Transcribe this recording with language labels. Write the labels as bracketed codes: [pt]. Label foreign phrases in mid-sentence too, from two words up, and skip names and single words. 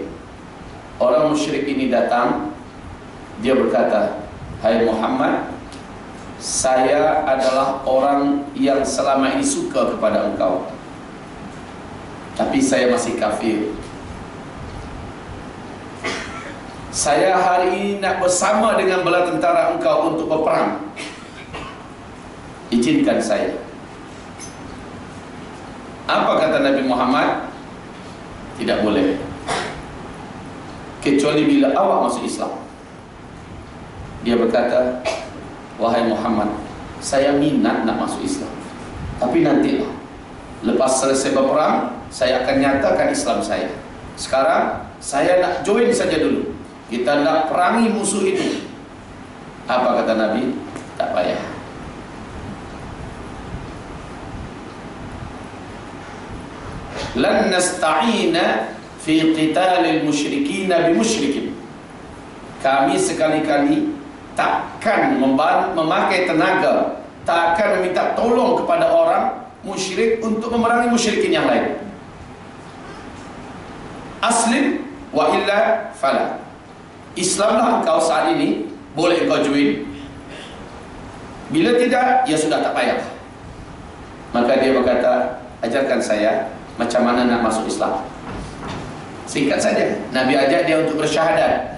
[ms] Orang musyrik ini datang. Dia berkata, hai Muhammad, saya adalah orang yang selama ini suka kepada engkau, tapi saya masih kafir. Saya hari ini nak bersama dengan bala tentara engkau untuk berperang. Izinkan saya. Apa kata Nabi Muhammad? Tidak boleh, kecuali bila awak masuk Islam. Dia berkata, wahai Muhammad, saya minat nak masuk Islam, tapi nantilah, lepas selesai berperang, saya akan nyatakan Islam saya. Sekarang saya nak join saja dulu. Kita nak perangi musuh itu. Apa kata Nabi? Tak payah. [ar] لن نستعين في قتال المشركين بمشركين. [ms] Kami sekali-kali takkan memakai tenaga, takkan meminta tolong kepada orang musyrik untuk memerangi musyrikin yang lain. [ar] أسلم وإلا فلا. [ms] Islamlah engkau saat ini, boleh engkau join. Bila tidak, ya sudah tak payah. Maka dia berkata, ajarkan saya macam mana nak masuk Islam. Singkat saja, Nabi ajak dia untuk bersyahadat.